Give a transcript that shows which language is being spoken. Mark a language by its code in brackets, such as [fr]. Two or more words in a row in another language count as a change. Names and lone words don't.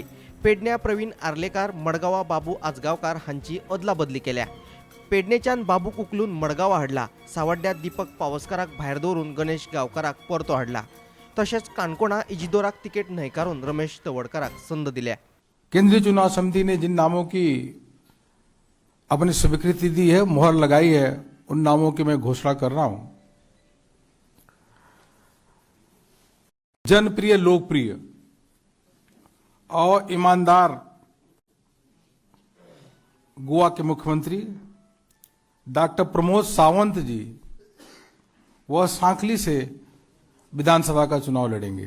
[kok] पेडण्या प्रवीण आर्लेकार मडगांवा बाबू आजगांवकार हांची अदला बदली केल्या. पेडणेच्यान बाबूक उखलून मडगांवा हाडला. सावड्ड्यात दीपक पावसकाराक भायर दवरून गणेश गांवकाराक परतो हाडला. तशेंच काणकोणा इजिदोराक तिकेट न्हयकारून रमेश तवडकाराक संद दिल्या. [hi] केंद्रीय चुनाव समिति ने जिन नामों की अपनी स्वीकृति दी है, मुहर लगाई है, उन नामों की मैं घोषणा कर रहा हूं। जनप्रिय, लोकप्रिय और ईमानदार गोवा के मुख्यमंत्री डॉक्टर प्रमोद सावंत जी वह सांकली से विधानसभा का चुनाव लड़ेंगे।